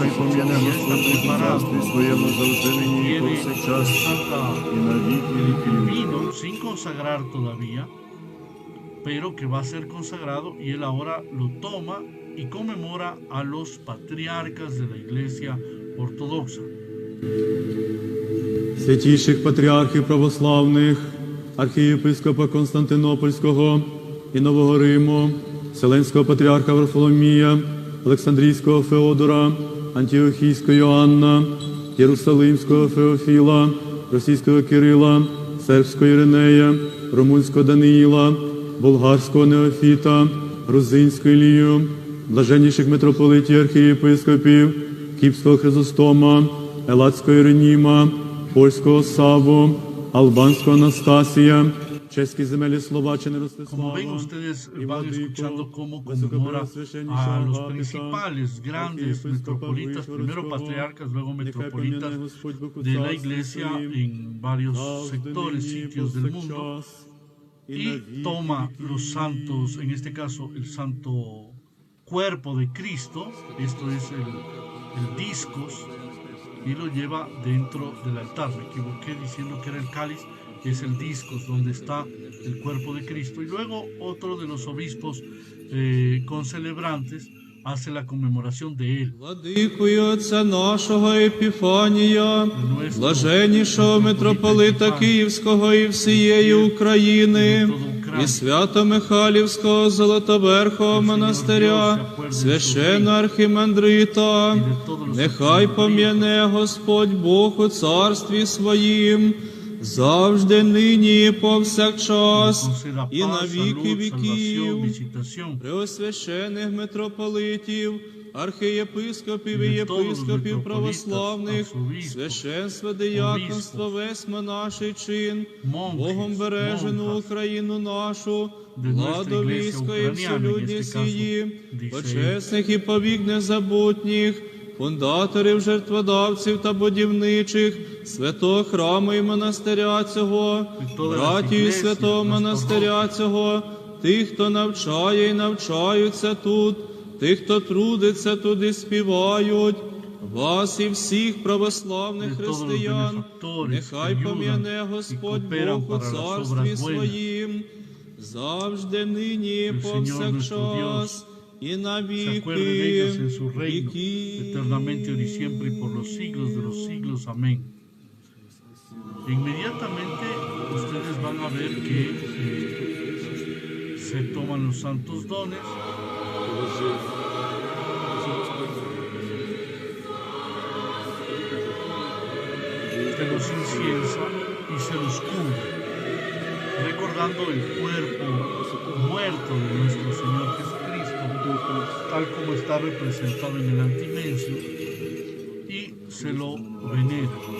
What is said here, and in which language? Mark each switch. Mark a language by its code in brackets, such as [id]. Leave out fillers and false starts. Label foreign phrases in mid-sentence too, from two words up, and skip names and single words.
[uk] пом'яне [es] ya está [uk] Господь у [es] preparado, [uk] царстві своєму завжди нині і [es] tiene [uk] повсякчас, [es] Santa [uk] і на віки [es] el [uk] віків. [es] vino sin consagrar todavía, pero que va a ser consagrado y él ahora lo toma y conmemora a los patriarcas de la Iglesia Ortodoxa. [uk] Святіших патріархів православних, архієпископа Константинопольського і Нового Риму, Вселенського патріарха Варфоломія, Олександрійського Феодора, Антіохійського Йоанна, Єрусалимського Феофіла, Російського Кирила, Сербського Іринея, Румунського Даниїла, Болгарського Неофіта, Грузинського Ілію, блаженніших митрополитів архієпископів, Кіпського Хризостома, Елатського Іреніма, Польського Саву, Албанського Анастасія, чеські земелі Словаччини [es] Como [uk] Ростислава, [es] ven, ustedes y van Vladico, escuchando cómo [uk] Високопреосвященнішого [es] conmemora a los [uk] Агапіта, [es] principales, grandes [uk] архієпископа [es] metropolitas, primero [uk] Вишгородського, [es] patriarcas, luego [uk] нехай [es] metropolitas [uk] пом'яне Господь Бог у [es] de la [uk] царстві [es] Iglesia [uk] своїм, [es] en varios [uk] завжди [es] sectores, [uk] нині і [es] sitios del mundo, [uk] повсякчас, і на [es] y [uk] віки [es] toma [uk] віків. [es] los santos, en este caso el santo cuerpo de Cristo, esto es el discos, y lo lleva dentro del altar. Me equivoqué diciendo que era el cáliz, es el discos donde está el cuerpo de Cristo. Y luego otro de los obispos concelebrantes hace la conmemoración de él. [uk] Владикою Отця нашого Епіфанія, [es] Nuestro [uk] блаженнішого митрополита Епіфанія, Київського і всієї України, [es] todo Ucrania, [uk] і Свято-Михайлівського Золотоверхового монастиря, священного архімандрита, нехай пом'яне Господь Бог у царстві своїм, завжди нині і повсякчас, [es] conceda [uk] і на [es] paz, [uk] віки [es] salud, [uk] віків. [es] salvación, visitación. [uk] Преосвящених митрополитів, архієпископів і [es] De todos los [uk] єпископів [es] metropolitas, [uk] православних, [es] arzobispos, [uk] священство, дияконство, весь монаший чин, [es] Monjes, [uk] Богом бережену [es] monjas, [uk] Україну нашу, [es] de nuestra [uk] владу [es] iglesia [uk] військо і [es] ucraniana, en [uk] всолюдність [es] este caso, її, dice [uk] почесних і повік незабутніх, фундаторів, жертводавців та будівничих, святого храму і монастиря цього, братії святого монастиря цього, тих, хто навчає і навчаються тут, тих, хто трудиться тут і співають, вас і всіх православних християн, нехай пом'яне Господь Бог у царстві своїм, завжди нині і повсякчас, і на [es] Se [uk] віки [es] acuerde de ellos en su reino, [uk] віків. [es] eternamente, ahora y siempre, y por los siglos de los siglos. Amén. Inmediatamente ustedes van a ver que se toman los santos dones. Se los inciensa y se los cubre, recordando el cuerpo muerto de nuestro Señor Jesucristo, tal como está representado en el antimencio, y se lo venera.